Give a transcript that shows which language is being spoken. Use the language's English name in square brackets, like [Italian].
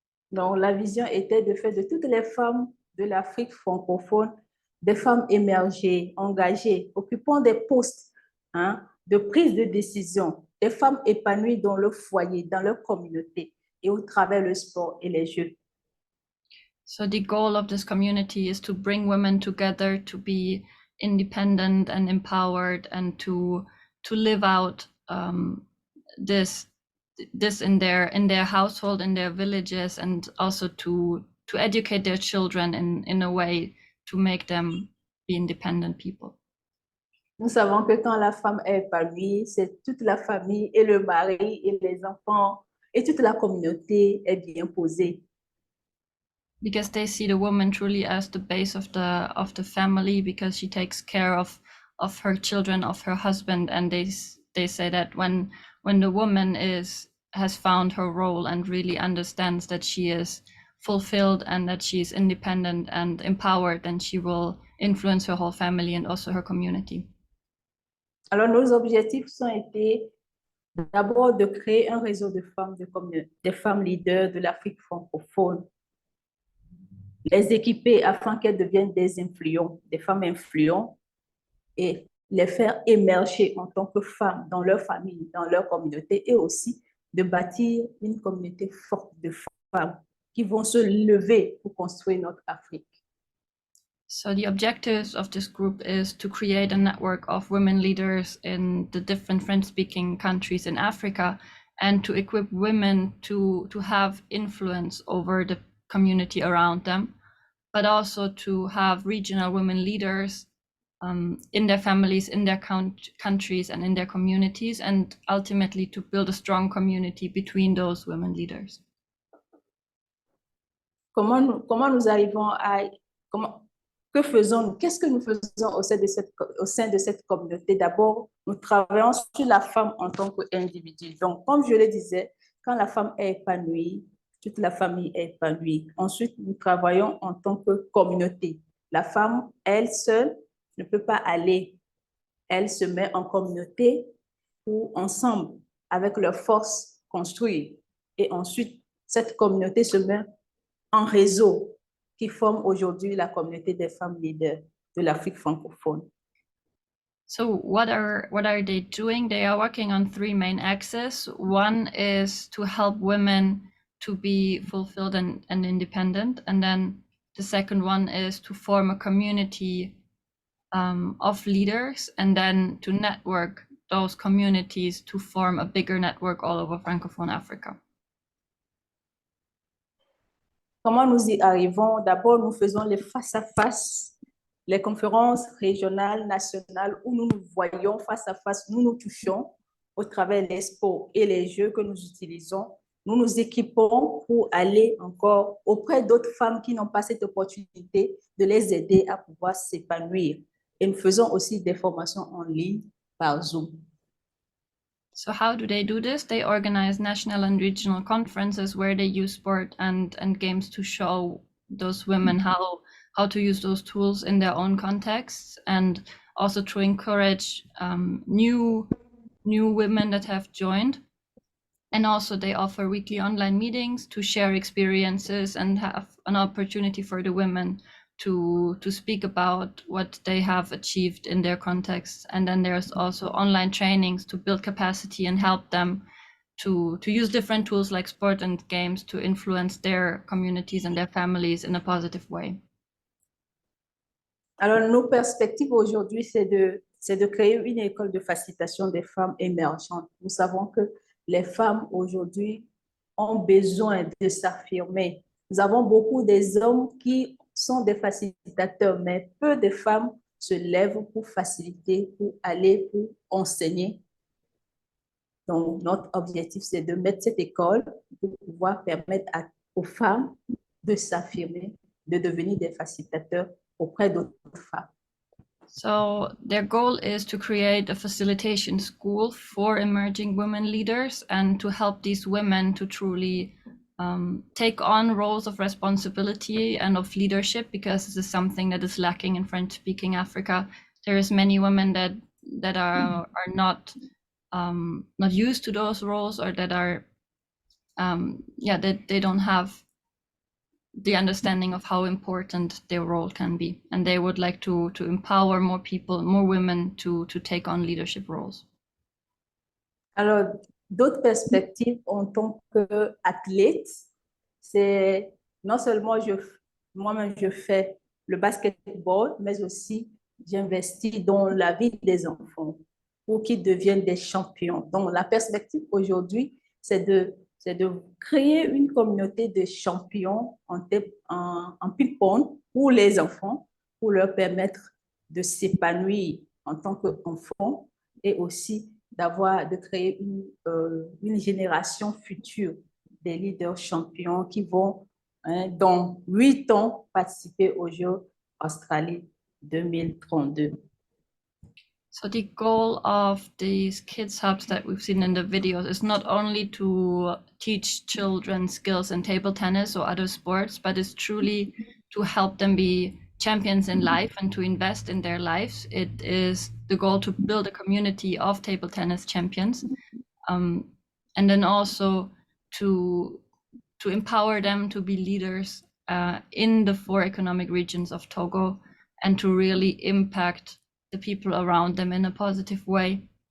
[French] Donc la vision était de faire de toutes les femmes de l'Afrique francophone des femmes émergées, engagées, occupant des postes de prise de décision, des femmes épanouies dans leur foyer, dans leur communauté et au travers le sport et les jeux. [English] So the goal of this community is to bring women together to be independent and empowered, and to live out this in their household, in their villages, and also to educate their children in a way to make them be independent people. [French] Nous savons que quand la femme est épanouie, c'est toute la famille et le mari et les enfants et toute la communauté est bien posée. [English] Because they see the woman truly as the base of the family, because she takes care of her children, of her husband, and they say that when the woman has found her role and really understands that she is fulfilled and that she is independent and empowered, then she will influence her whole family and also her community. [French] Alors nos objectifs ont été d'abord de créer un réseau de femmes des femmes leaders de l'Afrique francophone, les équiper afin qu'elles deviennent des femmes influentes, et les faire émerger en tant que femmes dans leur famille, dans leur communauté, et aussi de bâtir une communauté forte de femmes qui vont se lever pour construire notre Afrique. [English] So the objectives of this group is to create a network of women leaders in the different French-speaking countries in Africa, and to equip women to have influence over the community around them, but also to have regional women leaders in their families, in their countries, and in their communities, and ultimately to build a strong community between those women leaders. [French] Comment nous arrivons à Que faisons-nous? Qu'est-ce que nous faisons au sein de cette communauté? D'abord, nous travaillons sur la femme en tant qu'individu. Donc, comme je le disais, quand la femme est épanouie, toute la famille est épanouie. Ensuite, nous travaillons en tant que communauté. La femme, elle seule, ne peut pas aller. Elle se met en communauté pour ensemble, avec leurs forces, construire. Et ensuite, cette communauté se met en réseau qui forme aujourd'hui la communauté des femmes leaders de l'Afrique francophone. [English] So what are they doing? They are working on three main axes. One is to help women to be fulfilled and independent. And then the second one is to form a community of leaders, and then to network those communities to form a bigger network all over Francophone Africa. [French] Comment nous y arrivons? D'abord, nous faisons les face-à-face, les conférences régionales, nationales, où nous nous voyons face à face, nous nous touchons au travers des sports et les jeux que nous utilisons. Nous nous équipons pour aller encore auprès d'autres femmes qui n'ont pas cette opportunité de les aider à pouvoir s'épanouir. Et nous faisons aussi des formations en ligne par Zoom. [English] So how do they do this? They organize national and regional conferences where they use sport and games to show those women how to use those tools in their own contexts, and also to encourage new women that have joined. And also they offer weekly online meetings to share experiences and have an opportunity for the women to speak about what they have achieved in their context. And then there's also online trainings to build capacity and help them to use different tools like sport and games to influence their communities and their families in a positive way. [French] Alors, nos perspectives aujourd'hui, c'est de créer une école de facilitation des femmes émergentes. Nous savons que les femmes aujourd'hui ont besoin de s'affirmer. Nous avons beaucoup des hommes qui sont des facilitateurs, mais peu de femmes se lèvent pour faciliter, pour aller, pour enseigner. Donc, notre objectif, c'est de mettre cette école pour pouvoir permettre aux femmes de s'affirmer, de devenir des facilitateurs auprès d'autres femmes. [English] So their goal is to create a facilitation school for emerging women leaders and to help these women to truly take on roles of responsibility and of leadership, because this is something that is lacking in French-speaking Africa. There is many women that are not used to those roles, or that are that they don't have the understanding of how important their role can be, and they would like to empower more people, more women to take on leadership roles. [French] Alors, d'autres perspectives en tant qu'athlète, c'est non seulement moi-même je fais le basketball, mais aussi j'investis dans la vie des enfants pour qu'ils deviennent des champions. Donc, la perspective aujourd'hui, c'est de créer une communauté de champions en ping-pong pour les enfants, pour leur permettre de s'épanouir en tant qu'enfants, et aussi de créer une génération future des leaders champions qui vont, dans 8 ans, participer aux Jeux Australie 2032. [English] So the goal of these kids hubs that we've seen in the videos is not only to teach children skills in table tennis or other sports, but it's truly to help them be champions in life and to invest in their lives. It is the goal to build a community of table tennis champions, and then also to empower them to be leaders in the 4 economic regions of Togo, and to really impact the people around them in a positive way.